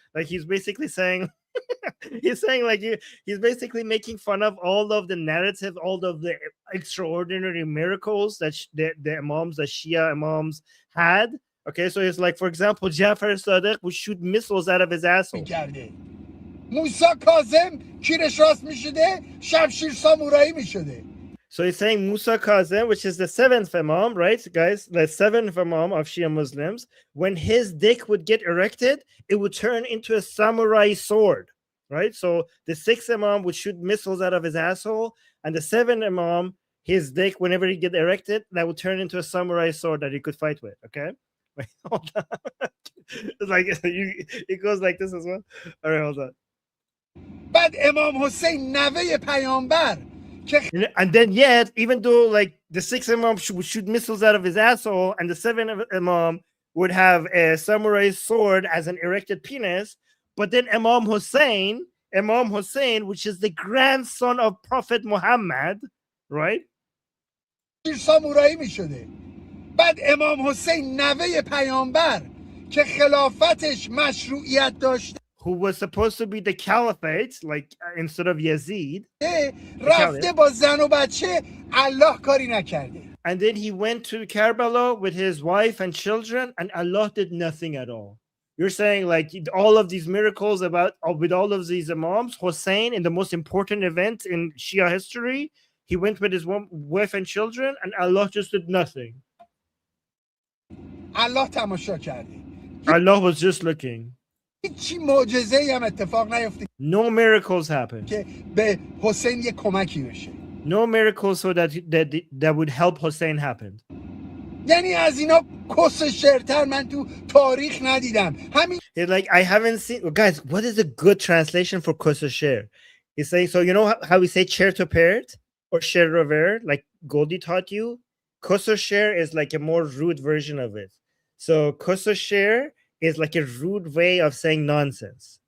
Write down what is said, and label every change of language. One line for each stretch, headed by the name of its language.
English: Like he's basically saying, he's basically making fun of all of the narrative, all of the extraordinary miracles that the Imams, the Shia Imams had. Okay, so it's like, for example, Ja'far al-Sadiq would shoot missiles out of his asshole.
Persian: موسی کاظم کیرش راست میشده شمشیر سامورایی میشده.
English: So he's saying Musa Kazem, which is the seventh Imam, right, guys? The seventh Imam of Shia Muslims, when his dick would get erected, it would turn into a samurai sword, right? So the sixth Imam would shoot missiles out of his asshole, and the seventh Imam, his dick, whenever he get erected, that would turn into a samurai sword that he could fight with, okay? Wait, hold on. It's like, it goes like this as well. All right, hold on.
Persian: بعد امام حسین نوه پیامبر
English: and then yet, even though like the sixth Imam would shoot missiles out of his asshole and the seventh Imam would have a samurai sword as an erected penis, but then Imam Hussein, which is the grandson of Prophet Muhammad, right?
Persian: سامورایی میشده. بعد امام حسین نوه پیامبر که خلافتش مشروعیت داشته
English: who was supposed to be the caliphate, like instead of Yazid. And then he went to Karbala with his wife and children, and Allah did nothing at all. You're saying like all of these miracles with all of these imams, Hussein, in the most important event in Shia history, he went with his wife and children, and Allah just did nothing.
Persian: Allah تماشا کرده.
English: Allah was just looking.
Persian: هیچی معجزه‌ای هم اتفاق نیفته.
English: No miracles happened.
Persian: که به حسین یه کمکی بشه.
English: No miracles so that would help Hussein happen.
Persian: یعنی از اینا کس شرتر من تو تاریخ ندیدم. همین
English: like I haven't seen. Well, guys, what is a good translation for kos sher? He's saying, so you know how we say chair to parrot or sher rover, like Goldie taught you? Kos sher is like a more rude version of it. So kos sher is like a rude way of saying nonsense.